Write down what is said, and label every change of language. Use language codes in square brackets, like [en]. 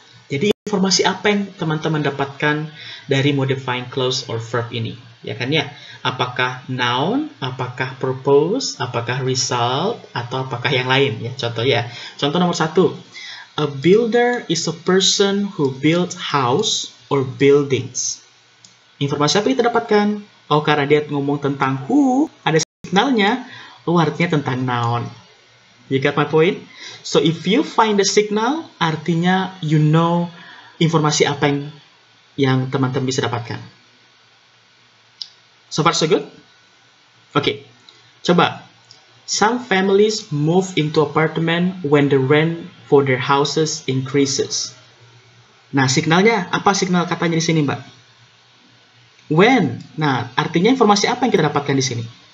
[id] Jadi informasi apa yang teman-teman dapatkan dari modifying clause or verb ini? Ya kan ya? Apakah noun, apakah purpose, apakah result, atau apakah yang lain? Ya, contoh ya. Contoh nomor 1. [en] A builder is a person who builds house or buildings. [id] Informasi apa kita dapatkan? Oh, karena dia ngomong tentang who, ada signalnya, artinya tentang noun. [en] You got my point? So, if you find the signal, artinya you know [id] informasi apa yang teman-teman bisa dapatkan. [en] So far, so good? [id] Oke, coba. [en] Some families move into apartment when the rent for their houses increases. [id] Nah, signalnya, apa signal katanya di sini, Mbak? When. Nah, artinya informasi apa yang kita dapatkan di sini?